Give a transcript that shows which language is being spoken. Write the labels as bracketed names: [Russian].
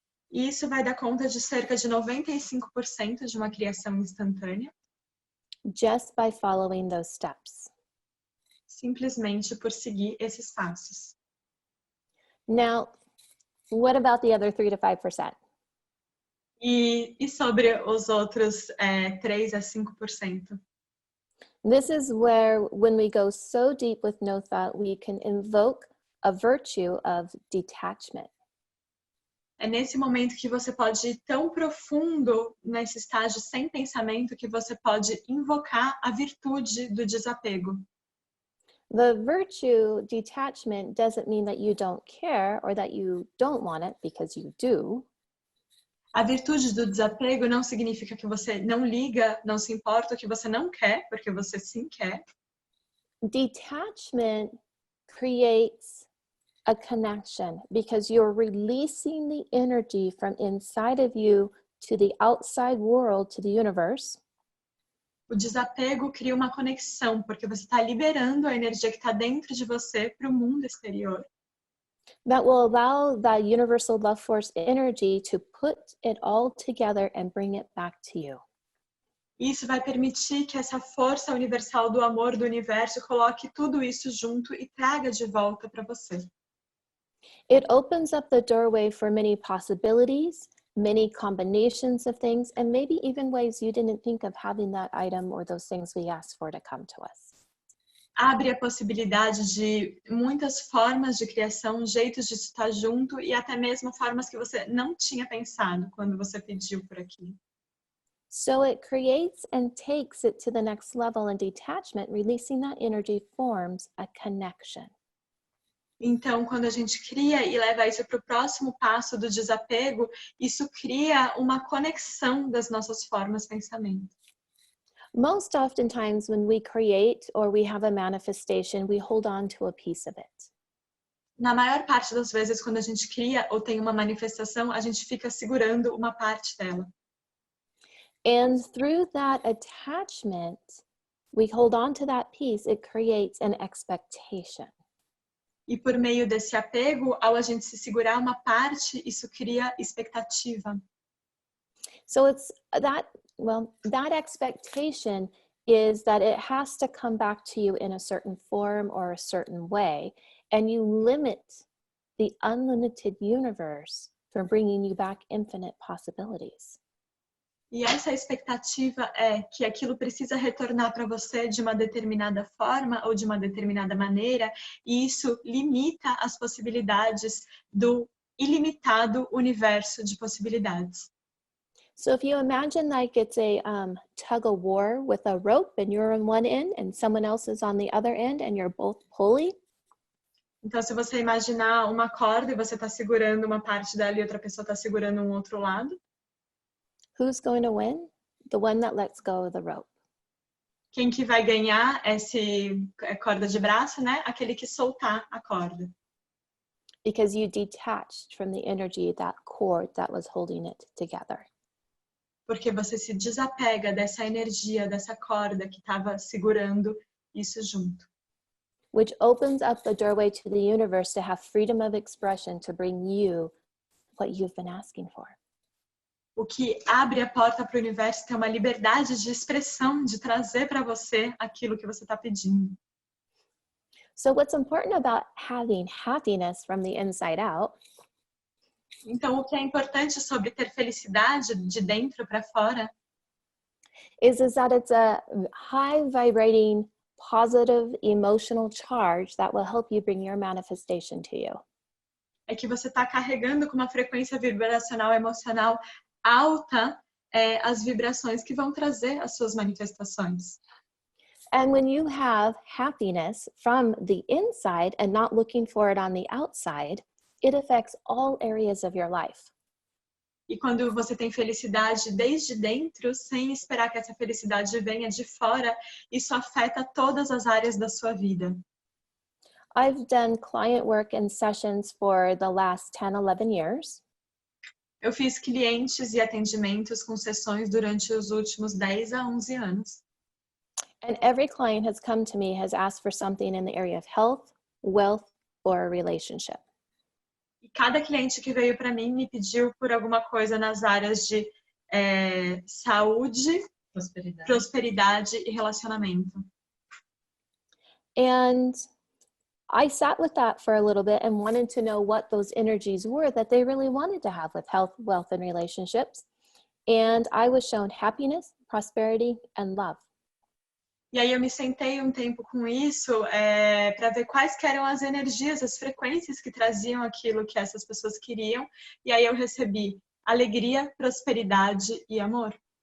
[Portuguese] E isso vai dar conta de cerca de 95% de uma criação instantânea, [English] just by following those steps. [Portuguese] simplesmente por seguir esses passos. [English] Now, what about the other 3 to 5%? [Portuguese] E sobre os outros 3 a 5%? [English] This is where, when we go so deep with no thought, we can invoke a virtue of detachment. [Portuguese] É nesse momento que você pode ir tão profundo nesse estágio sem pensamento que você pode invocar a virtude do desapego. [English] The virtue detachment doesn't mean that you don't care or that you don't want it, because you do. [Portuguese] A virtude do desapego não significa que você não liga, não se importa, que você não quer, porque você sim quer. [English] Detachment creates a connection because you're releasing the energy from inside of you to the outside world, to the universe. [Portuguese] O desapego cria uma conexão, porque você está liberando a energia que está dentro de você para o mundo exterior. [English] That will allow that universal love force energy to put it all together and bring it back to you. [Portuguese] Isso vai permitir que essa força universal do amor do universo coloque tudo isso junto e traga de volta para você. [English] It opens up the doorway for many possibilities, many combinations of things, and maybe even ways you didn't think of having that item or those things we asked for to come to us. [Portuguese] Abre a possibilidade de muitas formas de criação, jeitos de estar junto e até mesmo formas que você não tinha pensado quando você pediu por aquilo. [English] So it creates and takes it to the next level, and detachment, releasing that energy, forms a connection. [Portuguese] Então, quando a gente cria e leva isso para o próximo passo do desapego, isso cria uma conexão das nossas formas de pensamento. [English] Most oftentimes when we create or we have a manifestation, we hold on to a piece of it. [Portuguese] Na maior parte das vezes, quando a gente cria ou tem uma manifestação, a gente fica segurando uma parte dela. [English] And through that attachment, we hold on to that piece, it creates an expectation. [Portuguese] E por meio desse apego, ao a gente se segurar uma parte, isso cria expectativa. [English] So it's that expectation is that it has to come back to you in a certain form or a certain way, and you limit the unlimited universe from bringing you back infinite possibilities. [Portuguese] E essa expectativa é que aquilo precisa retornar para você de uma determinada forma ou de uma determinada maneira, e isso limita as possibilidades do ilimitado universo de possibilidades. [English] So if you imagine like it's a tug of war with a rope and you're on one end and someone else is on the other end and you're both pulling. [Portuguese] Então, se você imaginar uma corda e você está segurando uma parte dela e outra pessoa está segurando um outro lado, [English] who's going to win? The one that lets go of the rope. [Portuguese] Quem que vai ganhar esse corda de braço, né? Aquele que soltar a corda. [English] Because you detached from the energy, that cord that was holding it together. [Portuguese] Porque você se desapega dessa energia, dessa corda que estava segurando isso junto. [English] Which opens up the doorway to the universe to have freedom of expression to bring you what you've been asking for. [Portuguese] O que abre a porta para o universo ter uma liberdade de expressão, de trazer para você aquilo que você está pedindo. [English] So what's important about having happiness from the inside out [Portuguese] Então, o que é importante sobre ter felicidade de dentro para fora [English] is that it's a high vibrating, positive emotional charge that will help you bring your manifestation to you. [Portuguese] é que você está carregando com uma frequência vibracional emocional alta as vibrações que vão trazer as suas manifestações. [English] And when you have happiness from the inside and not looking for it on the outside, it affects all areas of your life. [Portuguese] E quando você tem felicidade desde dentro, sem esperar que essa felicidade venha de fora, isso afeta todas as áreas da sua vida. [English] I've done client work and sessions for the last 10, 11 years. [Portuguese] Eu fiz clientes e atendimentos com sessões durante os últimos 10 a 11 anos. [English] And every client has come to me has asked for something in the area of health, wealth, or a relationship. [Portuguese] E cada cliente que veio para mim me pediu por alguma coisa nas áreas de saúde, prosperidade e relacionamento. [English] And I sat with that for a little bit and wanted to know what those energies were that they really wanted to have with health, wealth, and relationships. And I was shown happiness, prosperity, and love. [Portuguese] E aí eu me sentei um tempo com isso para ver quais que eram as energias, as frequências que traziam aquilo que essas pessoas queriam. E aí eu recebi alegria, prosperidade e amor.